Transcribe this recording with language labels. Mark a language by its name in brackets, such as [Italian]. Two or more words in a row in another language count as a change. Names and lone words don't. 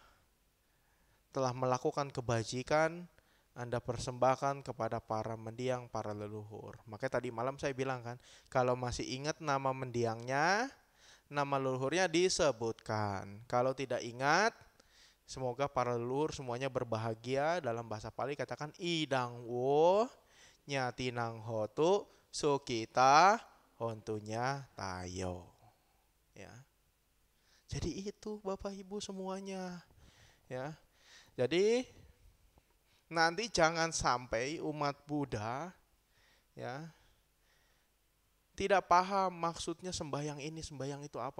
[Indonesian] Telah melakukan kebajikan, Anda persembahkan kepada para mendiang, para leluhur. Makanya tadi malam saya bilang kan, kalau masih ingat nama mendiangnya, nama leluhurnya disebutkan. Kalau tidak ingat, semoga para leluhur semuanya berbahagia. Dalam bahasa Pali katakan [Pali] idang wo nyatinang hotu sukita hontunya tayo. [Indonesian] Ya. Jadi itu Bapak Ibu semuanya. Ya. Jadi nanti jangan sampai umat Buddha ya tidak paham maksudnya sembahyang ini, sembahyang itu apa.